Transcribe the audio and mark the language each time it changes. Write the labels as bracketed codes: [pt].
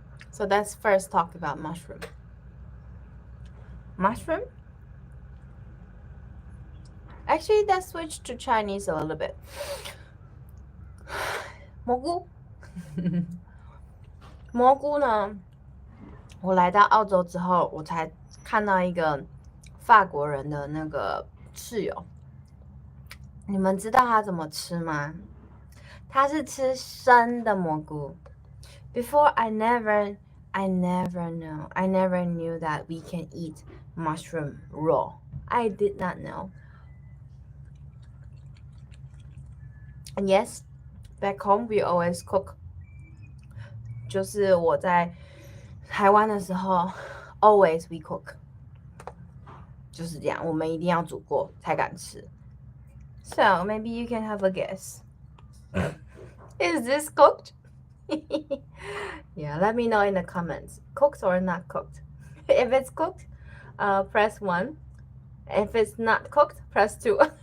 [en] So let's first talk about mushroom. Mushroom? Actually, let's switch to Chinese a little bit. [zh] 蘑菇。蘑菇呢，我来到澳洲之后，我才看到一个法国人的那个室友。你们知道他怎么吃吗？他是吃生的蘑菇。 [en] Before I never knew that we can eat mushroom raw. I did not know. And yes, back home we always cook. [zh] 就是我在台湾的时候 [en] always we cook. [zh] 就是这样，我们一定要煮过才敢吃。 [en] So maybe you can have a guess. Is this cooked? Yeah, let me know in the comments. Cooked or not cooked? If it's cooked, press 1. If it's not cooked, press 2.